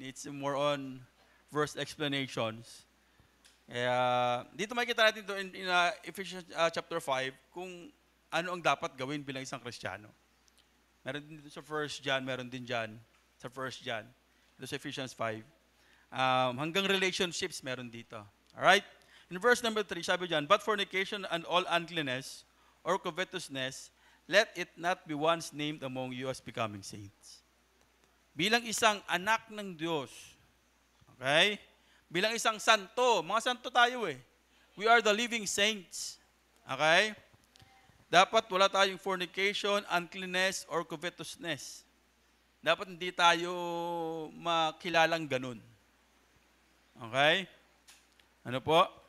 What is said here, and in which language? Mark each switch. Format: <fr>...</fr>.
<en>It's more on verse explanations.</en> <tl>Kaya, dito makikita natin ito in Ephesians chapter 5 kung ano ang dapat gawin bilang isang Kristiyano. Meron din dito sa 1 John, meron din dyan sa 1 John. Ito sa Ephesians 5. Hanggang relationships meron dito.</tl> <en>Alright? In verse number 3,</en> <tl>sabi dyan,</tl> <en>but fornication and all uncleanness or covetousness, let it not be once named among you as becoming saints.</en> <tl>Bilang isang anak ng Diyos, okay? Bilang isang santo, mga santo tayo eh.</tl> <en>We are the living saints.</en> <tl>Okay? Dapat wala tayong</tl> <en>fornication, uncleanness, or covetousness.</en> <tl>Dapat hindi tayo makilalang ganun. Okay? Ano po?</tl>